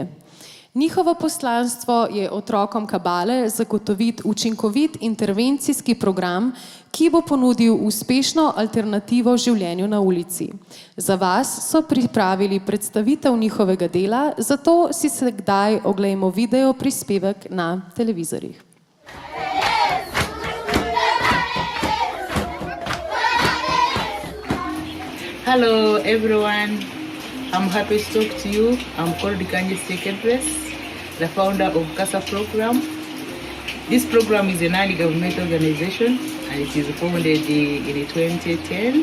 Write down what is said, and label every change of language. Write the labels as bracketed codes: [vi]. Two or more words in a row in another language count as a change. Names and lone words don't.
[sl] Njihovo poslanstvo je otrokom Kabale zagotoviti učinkovit intervencijski program, ki bo ponudil uspešno alternativo življenju na ulici. Za vas so pripravili predstavitev njihovega dela, zato si se kdaj oglejmo video prispevek na televizorjih. [en] Hello everyone, I'm happy to talk to you. I'm called Kanye Singhe, the founder of CASA program. This program is a non-governmental organization and it is founded in 2010.